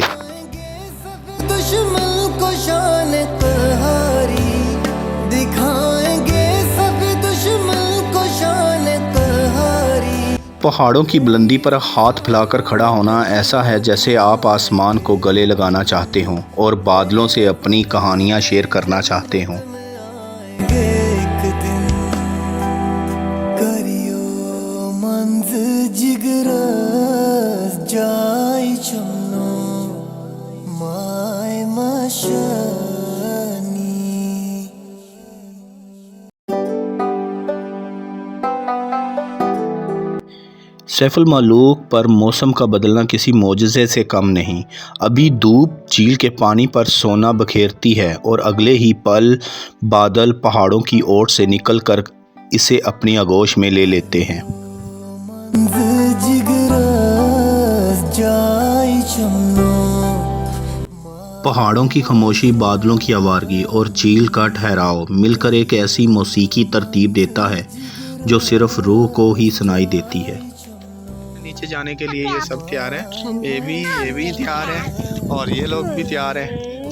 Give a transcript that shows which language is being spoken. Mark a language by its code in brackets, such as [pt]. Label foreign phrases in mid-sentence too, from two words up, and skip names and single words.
[hi] दुश्मन को शान कहारी दिखाएंगे, सब दुश्मन को शान कहारी। पहाड़ों की बुलंदी पर हाथ फैलाकर खड़ा होना ऐसा है जैसे आप आसमान को गले लगाना चाहते हों और बादलों से अपनी कहानियाँ शेयर करना चाहते हों। [ks] एक दिन करियो मंज जिगरस जाई चुनो माय मशानी। [hi] सैफुल मलूक पर मौसम का बदलना किसी मोजज़े से कम नहीं। अभी धूप झील के पानी पर सोना बखेरती है और अगले ही पल बादल पहाड़ों की ओर से निकलकर इसे अपनी आगोश में ले लेते हैं। [ks] मंज जिगरस जाई चुनो। [hi] पहाड़ों की खामोशी, बादलों की आवारगी और झील का ठहराव मिलकर एक ऐसी मौसीकी तरतीब देता है जो सिर्फ रूह को ही सुनाई देती है। नीचे जाने के लिए ये सब तैयार है, ये भी तैयार है और ये लोग भी तैयार हैं।